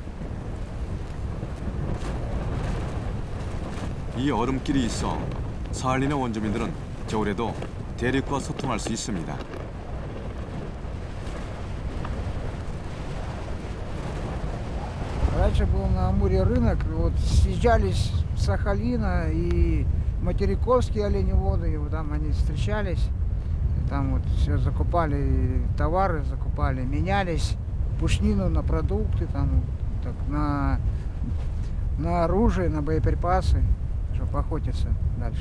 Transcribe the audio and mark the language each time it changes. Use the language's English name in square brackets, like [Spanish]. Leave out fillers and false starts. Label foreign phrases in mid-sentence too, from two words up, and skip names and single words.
[Korean] 이 얼음길이 있어 사할린의 원주민들은 겨울에도 대륙과 소통할 수 있습니다. [Russian] Раньше был на Амуре рынок, вот съезжались с Сахалина и материковские оленеводы, и вот там они встречались, там вот все закупали товары, закупали, менялись, пушнину на продукты, там так, на оружие, на боеприпасы, чтобы охотиться дальше.